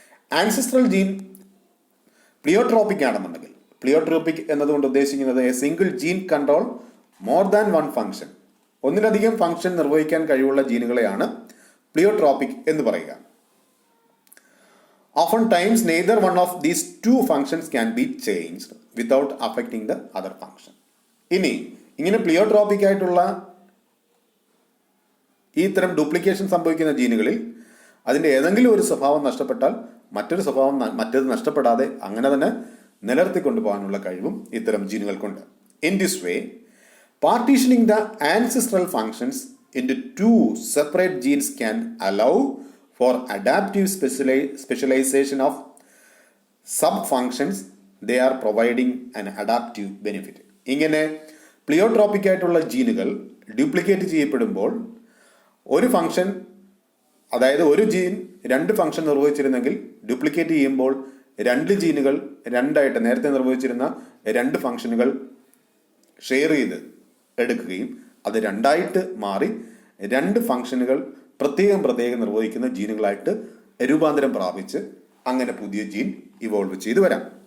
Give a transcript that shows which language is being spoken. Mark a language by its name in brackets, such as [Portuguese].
[Malayalam] Ancestral gene പ്ലിയോട്രോപിക് ആണെന്നുണ്ടെങ്കിൽ, പ്ലിയോട്രോപിക് എന്നതുകൊണ്ട് ഉദ്ദേശിക്കുന്നത് [English] a single gene control more than one function, [Malayalam] ഒന്നിലധികം ഫംഗ്ഷൻ നിർവഹിക്കാൻ കഴിവുള്ള ജീനുകളെയാണ് പ്ലിയോട്രോപിക് എന്ന് പറയുക. [English] Often times neither one of these two functions can be changed without affecting the other function. [Malayalam] ഇങ്ങനെ പ്ലിയോട്രോപിക് ആയിട്ടുള്ള ഈ തരം ഡ്യൂപ്ലിക്കേഷൻ സംഭവിക്കുന്ന ജീനുകളിൽ അതിൻ്റെ ഏതെങ്കിലും ഒരു സ്വഭാവം നഷ്ടപ്പെട്ടാൽ മറ്റേത് നഷ്ടപ്പെടാതെ അങ്ങനെ തന്നെ നിലനിർത്തിക്കൊണ്ടു പോകാനുള്ള കഴിവും ഇത്തരം ജീനുകൾക്കുണ്ട്. [English] In this way partitioning the ancestral functions into two separate genes can allow for adaptive specialization of sub-functions. They are providing an adaptive benefit. [Malayalam] ഇങ്ങനെ പ്ലിയോട്രോപിക് ആയിട്ടുള്ള ജീനുകൾ ഡ്യൂപ്ലിക്കേറ്റ് ചെയ്യപ്പെടുമ്പോൾ ഒരു ഫംഗ്ഷൻ, അതായത് ഒരു ജീൻ രണ്ട് ഫംഗ്ഷൻ നിർവഹിച്ചിരുന്നെങ്കിൽ ഡ്യൂപ്ലിക്കേറ്റ് ചെയ്യുമ്പോൾ രണ്ട് ജീനുകൾ രണ്ടായിട്ട് നേരത്തെ നിർവഹിച്ചിരുന്ന രണ്ട് ഫംഗ്ഷനുകൾ ഷെയർ ചെയ്ത് എടുക്കുകയും അത് രണ്ടായിട്ട് മാറി രണ്ട് ഫംഗ്ഷനുകൾ പ്രത്യേകം നിർവഹിക്കുന്ന ജീനുകളായിട്ട് രൂപാന്തരം പ്രാപിച്ച് അങ്ങനെ പുതിയ ജീൻ ഇവോൾവ് ചെയ്തു വരാം.